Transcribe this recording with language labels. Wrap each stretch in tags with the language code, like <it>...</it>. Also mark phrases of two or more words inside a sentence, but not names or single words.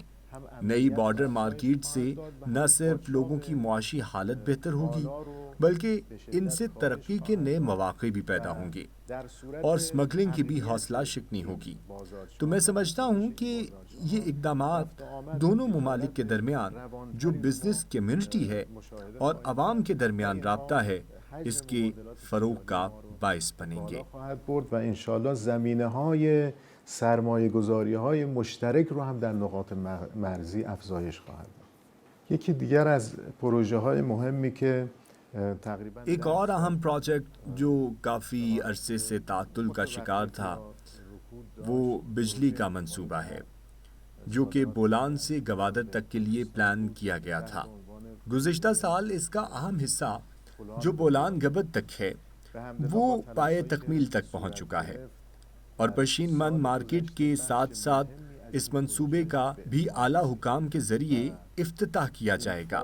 <ur>نئی بارڈر مارکیٹ سے نہ صرف لوگوں کی معاشی حالت بہتر ہوگی بلکہ ان سے ترقی کے نئے مواقع بھی پیدا ہوں گے اور سمگلنگ کی بھی حوصلہ شکنی ہوگی۔ تو میں سمجھتا ہوں کہ یہ اقدامات دونوں ممالک کے درمیان جو بزنس کمیونٹی ہے اور عوام کے درمیان رابطہ ہے اس کے فروغ کا باعث بنیں گے۔</ur> <fa>و انشاءاللہ زمینه‌های سرمایه‌گذاری‌های مشترک رو هم در نقاط مرزی افزایش خواهد داد۔ یکی دیگر از پروژه‌های مهمی که تقریبا</fa> <ur>ایک اور اہم پروجیکٹ جو کافی عرصے سے تعطل کا شکار تھا وہ بجلی کا منصوبہ ہے۔ جو کہ بولان سے گوادر تک کے لیے پلان کیا گیا تھا۔ گزشتہ سال اس کا اہم حصہ جو بولان گبد تک ہے وہ پائے تکمیل تک پہنچ چکا ہے، اور پشین من مارکیٹ کے ساتھ ساتھ اس منصوبے کا بھی اعلیٰ حکام کے ذریعے افتتاح کیا جائے گا۔</ur>